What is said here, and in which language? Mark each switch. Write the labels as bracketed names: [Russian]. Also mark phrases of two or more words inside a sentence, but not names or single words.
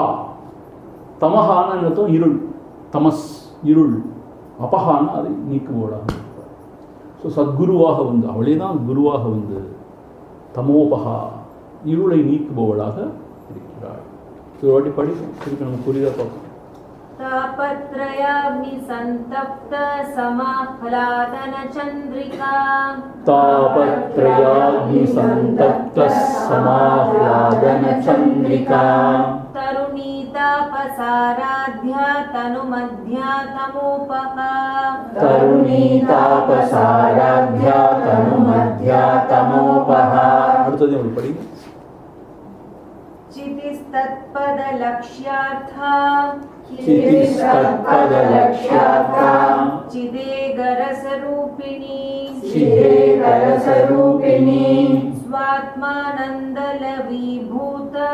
[Tamil] தமஹான அர்த்தம் இருள், தமஸ் இருள். அபஹானா அதை நீக்குவோடாக. ஸோ சத்குருவாக வந்து அவளே தான் குருவாக வந்து தமோபஹா இருளை நீக்குபவளாக இருக்கிறாள். ஒரு வாட்டி படிப்போம், திருப்பி நம்ம புரிதா பார்ப்போம். [Sanskrit] तापत्रयाग्नि संतप्त समाह्लादन चंद्रिका. तापत्रयाग्नि संतप्त समाह्लादन चंद्रिका. तरुणी तापसाराध्या तनुमध्या तमोपहा. तरुणी तापसाराध्या तनुमध्या तमोपहा. [Tamil] அடுத்தது ஒரு படி. [Sanskrit] चितिस्तत्पदलक्ष्यार्था. चितिस्तत्पदलक्ष्यार्था. चिदेगरसरूपिणी. चिदेगरसरूपिणी. स्वात्मानन्दलवीभूत.